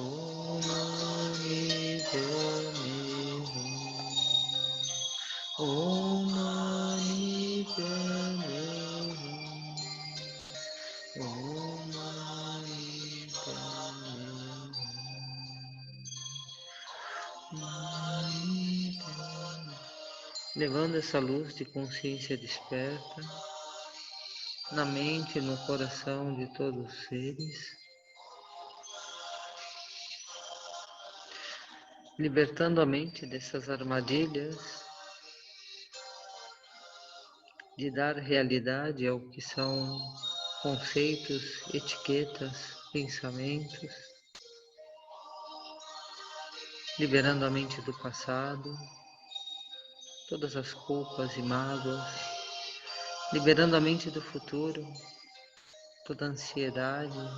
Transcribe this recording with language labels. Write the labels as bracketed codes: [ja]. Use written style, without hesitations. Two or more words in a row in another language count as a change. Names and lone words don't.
[sa] ओं मणि पद्मे हूं. ओं मणि पद्मे हूं. ओं मणि पद्मे हूं. मणि पद्मे. [pt] Levando essa luz de consciência desperta na mente e no coração de todos os seres, libertando a mente dessas armadilhas de dar realidade ao que são conceitos, etiquetas, pensamentos, liberando a mente do passado, todas as culpas e mágoas, liberando a mente do futuro, toda a ansiedade,